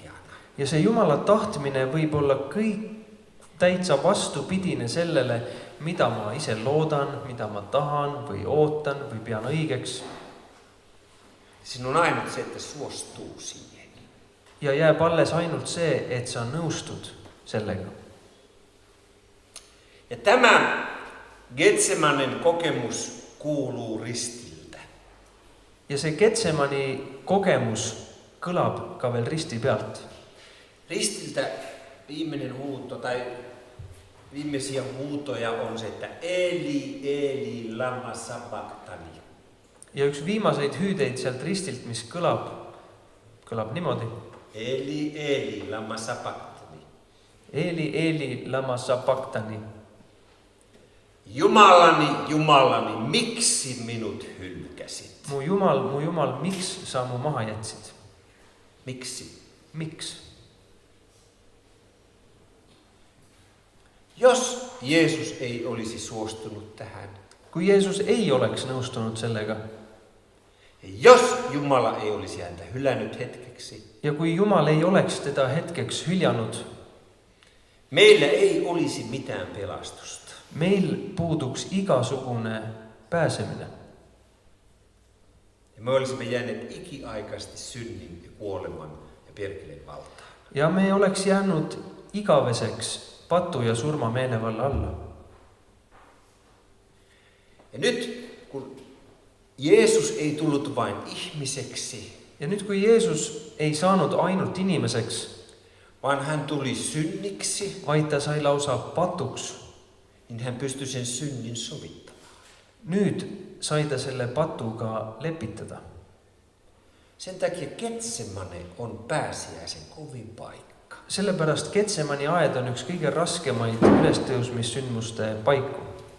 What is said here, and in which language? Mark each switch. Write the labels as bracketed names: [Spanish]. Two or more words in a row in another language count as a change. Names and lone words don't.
[Estonian] Ja see Jumala tahtmine võib olla kõik täitsa vastupidine sellele, mida ma ise loodan, mida ma tahan või ootan või pean õigeks. [Finnish] Siinä on ainut se, että suostuu siihen. [Estonian] Ja jääb alles ainult see, et sa nõustud sellega. [Finnish] Ja tämä Getsemanen kokemus kuuluu ristiltä. [Estonian] Ja see Getsemani kogemus kõlab ka veel risti pealt. [Finnish] Ristiltä viimeinen huuto tai viimeisiä huutoja on se, että [Aramaic] Eli, Eli, lama sabachthani. [Estonian] Ja üks viimaseid hüüdeid sealt ristilt, mis kõlab niimoodi. [Aramaic] Eli, Eli, lama sabachthani. Eli, lama sabachthani. [Finnish] Jumalani, Jumalani, miksi minut hylkäsit? [Estonian] Mu Jumal, miks sa mu maha jätsid? [Finnish] Miksi? [Estonian] Miks? [Finnish] Jos Jeesus ei olisi suostunut tähän, [Estonian] Kui Jeesus ei oleks nõustunud sellega [Finnish] jos Jumala ei olisi häntä hylännyt hetkeksi, [Estonian] ja kui Jumal ei oleks teda hetkeks hyljanud, [Finnish] meillä ei olisi mitään pelastusta. [Estonian] meil puuduks igasugune pääsemine. [Finnish] Ja me olisimme jääneet ikiaikaisesti synnin ja kuoleman ja perkeleen valtaan. [Estonian] Ja me oleks jäänud igaveseks patu ja surma meelevalla alla. [Finnish] Ja nyt kun Jeesus ei tullut vain ihmiseksi, [Estonian] Ja nyt kui Jeesus ei saanud ainult inimeseks, [Finnish] vaan hän tuli synniksi, [Estonian] vaid ta sai lausa patuks, [Finnish] niin hän pystyi sen synnin sovittamaan. [Estonian] nüüd sai ta selle patuga lepitada. [Finnish] Sen takia Getsemane on pääsiäisen kovin paikka. [Estonian] Sellepärast Getsemani aed on üks kõige raskemaid ülestõusmissündmuste paiku.